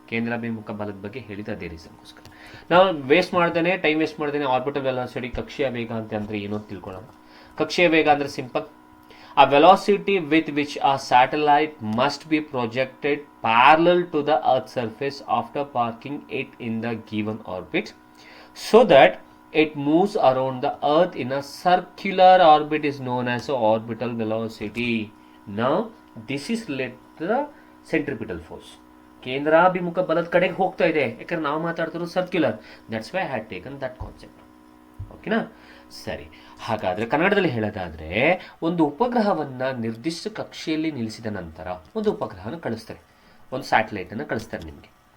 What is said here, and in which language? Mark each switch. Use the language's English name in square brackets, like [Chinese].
[Kannada] ಕೇಂದ್ರಾಭಿಮುಖ ಬಲದ ಬಗ್ಗೆ ಹೇಳಿದ ಅದೇ ರೀಸನ್ಗೋಸ್ಕರ. ನಾವು ಟೈಮ್ ವೇಸ್ಟ್ ಮಾಡ್ದೇನೆ ಆರ್ಬಿಟಲ್ ವೆಲಾಸಿಟಿ, ಕಕ್ಷೀಯ ವೇಗ ಅಂದರೆ ಏನೋ ತಿಳ್ಕೊಳ್ಳೋಣ. ಕಕ್ಷೀಯ ವೇಗ ಅಂದರೆ simple, [English] a velocity with which a satellite must be projected parallel to the Earth's surface after parking it in the given orbit, so that it moves around the Earth in a circular orbit is known as orbital velocity. Now, this is related to the centripetal force. [Kannada] ಕೇಂದ್ರಾಭಿಮುಖ ಬಲದ ಕಡೆಗೆ ಹೋಗ್ತಾ ಇದೆ, ಯಾಕಂದ್ರೆ ನಾವು ಮಾತಾಡ್ತಿರೋದು circular. [English] That's why I had taken that concept. [Kannada] ಓಕೆನಾ? ಸರಿ, ಹಾಗಾದರೆ ಕನ್ನಡದಲ್ಲಿ ಹೇಳೋದಾದರೆ, ಒಂದು ಉಪಗ್ರಹವನ್ನು ನಿರ್ದಿಷ್ಟ ಕಕ್ಷೆಯಲ್ಲಿ ನಿಲ್ಲಿಸಿದ ನಂತರ ಒಂದು ಉಪಗ್ರಹನ ಕಳಿಸ್ತಾರೆ, ಒಂದು ಸ್ಯಾಟಲೈಟನ್ನು ಕಳಿಸ್ತಾರೆ ನಿಮಗೆ.